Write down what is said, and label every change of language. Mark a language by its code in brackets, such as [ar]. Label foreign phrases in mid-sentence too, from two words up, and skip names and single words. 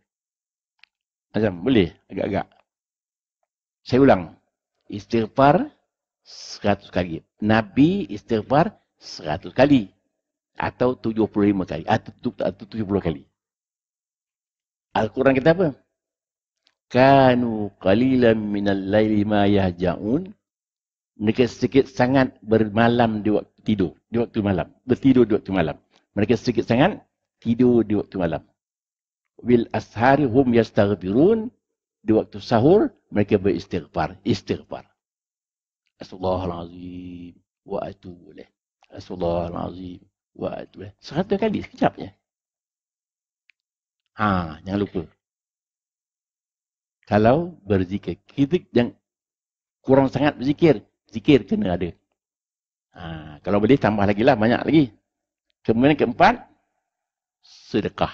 [ms] Azam, boleh? Agak-agak. Saya ulang. Istighfar 100 kali. Nabi istighfar 100 kali. Atau 75 kali. Atau 70 kali. Al-Quran kata apa? [ar] كانوا قليلا من الليل ما يهجعون. [ms] Mereka sedikit sangat bermalam di waktu tidur. Di waktu malam. Bertidur di waktu malam. Mereka sedikit sangat tidur di waktu malam. [ar] بالأسحار هم يستغفرون. [ms] Di waktu sahur, mereka beristighfar. Istighfar. [ar] أستغفر الله العظيم وأتوب إليه. أستغفر الله العظيم وأتوب إليه. [ms] 100 kali sekejap je. Jangan lupa. Kalau berzikir, kita jangan kurang sangat berzikir. Zikir kena ada. Kalau boleh tambah lagi lah, banyak lagi. Kemudian keempat, sedekah.